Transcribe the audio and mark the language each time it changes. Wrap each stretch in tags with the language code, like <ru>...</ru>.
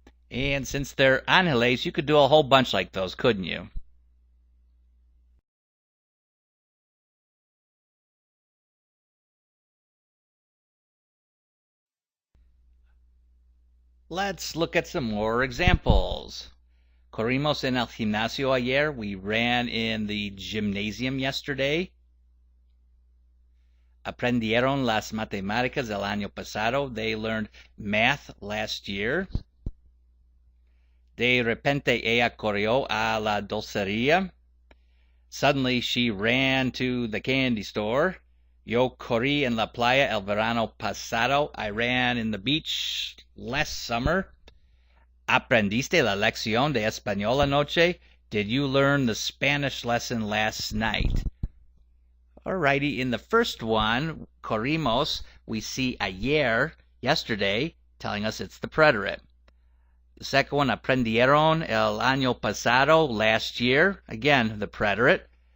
<en>And since they're ángeles, you could do a whole bunch like those, couldn't you? Let's look at some more examples.</en> <es>Corrimos en el gimnasio ayer.</es> <en>We ran in the gymnasium yesterday.</en> <es>Aprendieron las matemáticas el año pasado.</es> <en>They learned math last year.</en> <es>De repente ella corrió a la dulcería.</es> <en>Suddenly she ran to the candy store.</en> <es>Yo corrí en la playa el verano pasado.</es> <en>I ran in the beach last summer.</en> <es>¿Aprendiste la lección de español anoche?</es> <en>Did you learn the Spanish lesson last night? Alrighty, in the first one, corrimos, we see ayer, yesterday, telling us it's the preterite. The second one,</en> <es>aprendieron el año pasado,</es> <en>last year, again, the preterite.</en>